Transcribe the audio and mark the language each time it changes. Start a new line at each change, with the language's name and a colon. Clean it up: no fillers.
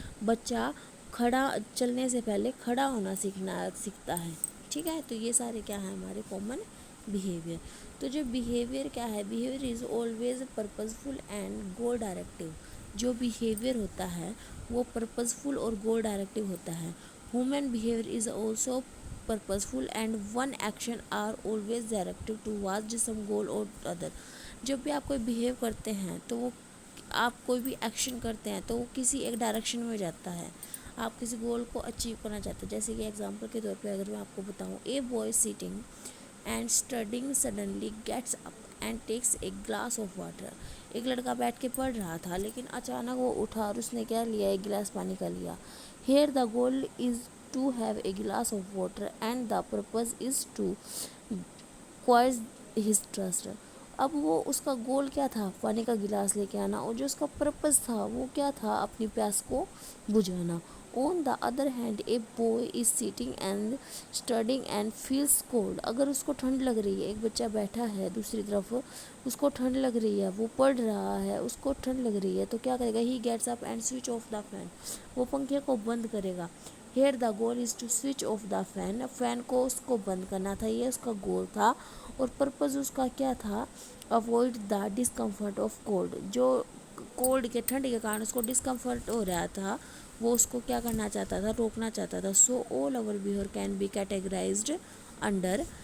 Urdu: بچہ چلنے سے پہلے کھڑا ہونا سیکھتا ہے، ٹھیک ہے. تو یہ سارے کیا ہیں ہمارے کامن بیہیویئر. تو جو بیہیویئر کیا ہے،
English: Behaviour is always purposeful and goal directive.
Urdu: جو بیہیویئر ہوتا ہے وہ پرپزفل اور گول ڈائریکٹیو ہوتا ہے.
English: Human behaviour is also purposeful and one action are always directed towards some goal or other.
Urdu: جب بھی آپ کوئی بیہیو کرتے ہیں تو وہ آپ کوئی بھی ایکشن کرتے ہیں تو وہ کسی ایک ڈائریکشن میں جاتا ہے، آپ کسی گول کو اچیو کرنا چاہتے ہیں. جیسے کہ ایگزامپل کے طور پہ اگر میں آپ کو بتاؤں،
English: A boy sitting and studying suddenly gets up and takes a glass of water.
Urdu: ایک لڑکا بیٹھ کے پڑھ رہا تھا لیکن اچانک وہ اٹھا اور اس نے کیا لیا، ایک گلاس پانی کا لیا.
English: Here the goal is to have a glass of water and the purpose is to quench his thirst.
Urdu: اب وہ اس کا گول کیا تھا، پانی کا گلاس لے کے آنا، اور جو اس کا پرپز تھا وہ کیا تھا، اپنی پیاس کو بجھانا.
English: On the other hand, a boy is sitting and studying and feels cold.
Urdu: اگر اس کو ٹھنڈ لگ رہی ہے، ایک بچہ بیٹھا ہے دوسری طرف، اس کو ٹھنڈ لگ رہی ہے، وہ پڑھ رہا ہے، اس کو ٹھنڈ لگ رہی ہے تو کیا کرے گا،
English: he gets up and switch off the fan.
Urdu: وہ پنکھے کو بند کرے گا.
English: Here the goal is to switch off the fan.
Urdu: Fan کو اس کو بند کرنا تھا، یہ اس کا گول تھا. اور پرپز اس کا کیا تھا،
English: avoid the discomfort of cold.
Urdu: جو کولڈ کے ٹھنڈ کے کارن اس کو ڈسکمفرٹ ہو رہا تھا وہ اس کو کیا کرنا چاہتا تھا، روکنا چاہتا تھا.
English: So all our behavior can be categorized under.